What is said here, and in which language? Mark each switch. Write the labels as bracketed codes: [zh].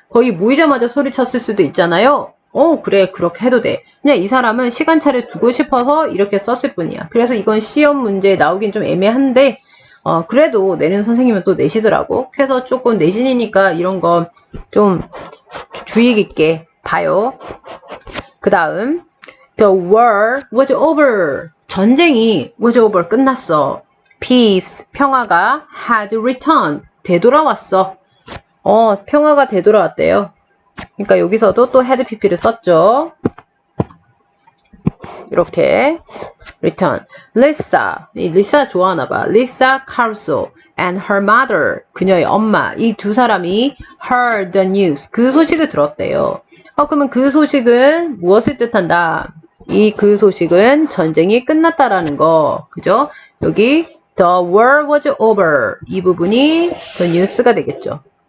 [ko] 거의 모이자마자 소리쳤을 수도 있잖아요. 그래 그렇게 해도 돼. 그냥 이 사람은 시간차를 두고 싶어서 이렇게 썼을 뿐이야. 그래서 이건 시험 문제에 나오긴 좀 애매한데 그래도 내는 선생님은 또 내시더라고. 그래서 조금 내신이니까 이런 거 좀 주의 깊게 봐요. 그 다음 [en] The war was over. [ko] 전쟁이 [en] was over [ko] 끝났어. [en] Peace [ko] 평화가 [en] had returned [ko] 되돌아왔어. 평화가 되돌아왔대요. 그러니까 여기서도 또 had pp를 썼죠. 이렇게 return. 리사 좋아하나봐. 리사 카루소 [en] and her mother [ko] 그녀의 엄마 이 두 사람이 [en] heard the news [ko] 그 소식을 들었대요. 그러면 그 소식은 무엇을 뜻한다? 그 소식은 전쟁이 끝났다라는 거. 그죠? 여기 [en] the war was over [ko] 이 부분이 the news가 되겠죠.